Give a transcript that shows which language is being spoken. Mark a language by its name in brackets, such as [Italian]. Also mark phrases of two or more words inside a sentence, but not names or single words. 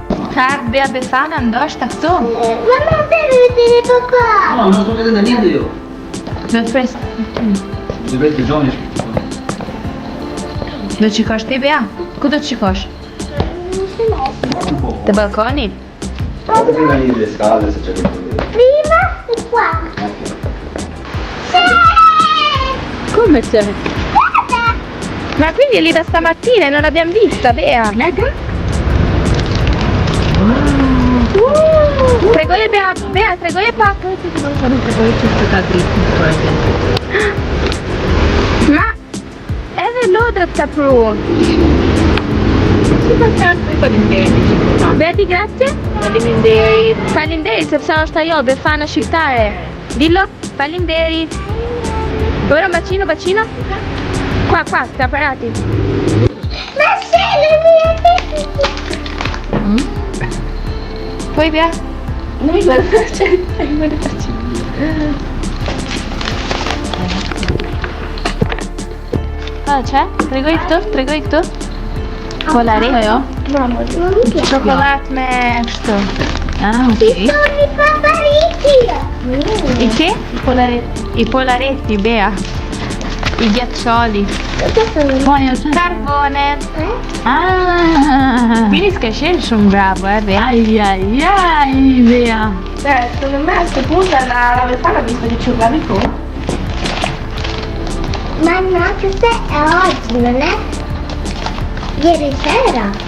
[Albanian] Ka Bea Befana ndoshta këtu? [Italian] Mamma, vedi papà. No, non sto vedendo niente io. [Albanian] Do të pres. [Italian] Ti vedi Johnny? [Albanian] Do të shikosh ti Bea? Ku do të shikosh? [Italian] Un po'. [Albanian] Te balkoni? [Italian] Prima lì le scale se c'è qualcosa. Prima e qua. Come c'è? Ma quindi è lì da stamattina e non l'abbiamo vista, Bea? [Albanian] Tregoje Bea, tregoje pak. Ma edhe lodrat ka pru. [Italian] Beti, grazie. [Albanian] Faleminderit. Faleminderit sepse është ajo Befana shqiptare. [Italian] Dillo, faleminderit. Ora bacino, bacino. Qua, sta parati. Ma se le mie tette. Poi Bea? Non mi guarda, c'è? [Albanian] Tregoj këtu? Polaret? Jo? Çokolat me kështu. Ah, okej. [Italian] Sono i papariti. [Albanian] I që? I polaretti, Bea. [Italian] I ghiaccioli. Carbone. Ah! Quindi che sono bravo, Bea. Ai, Bea. Secondo me a questo punto la Befana ha visto che ci urlavi tu. Ma no, questa è oggi, non è ieri sera.